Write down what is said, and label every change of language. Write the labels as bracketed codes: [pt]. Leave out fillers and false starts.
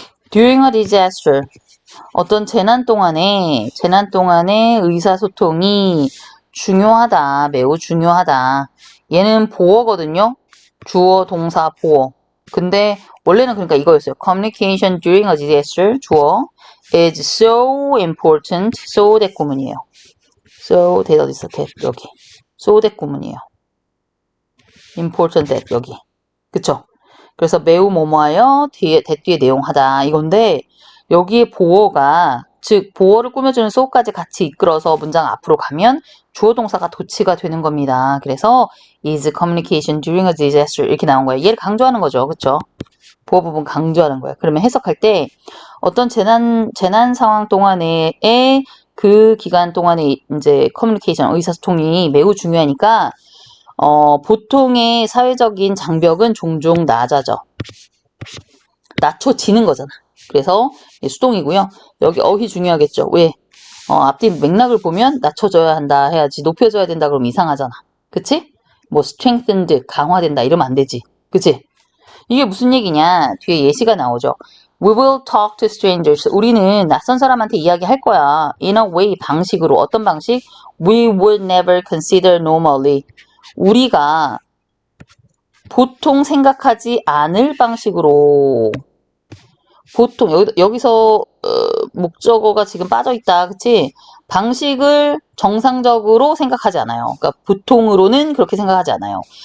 [en] During a disaster, [ko] 어떤 재난 동안에 의사소통이 중요하다, 매우 중요하다. 얘는 보어거든요. 주어, 동사, 보어. 근데 원래는 그러니까 이거였어요. [en] Communication during a disaster, 주어, is so important. so that 구문이에요. [ko] so that 어디 있어? that 여기. so that 구문이에요. important that 여기. 그쵸? 그래서 매우 뭐뭐하여 that 뒤에 내용하다 이건데 여기에 보어가 즉 보어를 꾸며주는 so까지 같이 이끌어서 문장 앞으로 가면 주어 동사가 도치가 되는 겁니다. 그래서 [en] is communication during a disaster [ko] 이렇게 나온 거예요. 얘를 강조하는 거죠. 그쵸? 보어 부분 강조하는 거예요. 그러면 해석할 때 어떤 재난 상황 동안에 그 기간 동안에 이제 커뮤니케이션 의사소통이 매우 중요하니까 보통의 사회적인 장벽은 종종 낮아져. 낮춰지는 거잖아. 그래서 수동이고요. 여기 어휘 중요하겠죠. 왜? 앞뒤 맥락을 보면 낮춰져야 한다 해야지 높여져야 된다 그러면 이상하잖아. 그치? 뭐 strengthened, 강화된다 이러면 안 되지. 그치? 이게 무슨 얘기냐? 뒤에 예시가 나오죠. [en] We will talk to strangers. [ko] 우리는 낯선 사람한테 이야기할 거야. [en] In a way, 방식으로. [ko] 어떤 방식? [en] We would never consider normally. [ko] 우리가 보통 생각하지 않을 방식으로 보통 여기서 목적어가 지금 빠져있다. 그치? 방식을 정상적으로 생각하지 않아요. 그러니까 보통으로는 그렇게 생각하지 않아요.